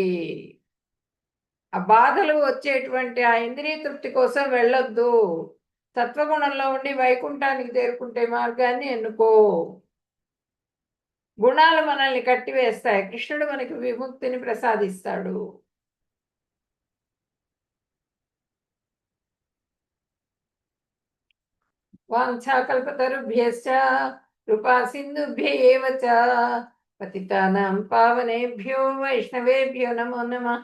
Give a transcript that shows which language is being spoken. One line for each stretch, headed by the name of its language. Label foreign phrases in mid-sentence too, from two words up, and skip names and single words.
Telugu: ఆ బాధలు వచ్చేటువంటి ఆ ఇంద్రియ తృప్తి కోసం వెళ్ళొద్దు. సత్వగుణంలో ఉండి వైకుంఠానికి చేరుకుంటే మార్గాన్ని ఎన్నుకో. గుణాలు మనల్ని కట్టివేస్తాయి, కృష్ణుడు మనకి విముక్తిని ప్రసాదిస్తాడు.
Sanskrit: వాంఛాకల్పతరుభ్యశ్చ కృపా సింధుభ్య ఏవ చ పతితానాం పావనేభ్యో వైష్ణవేభ్యో నమో నమః.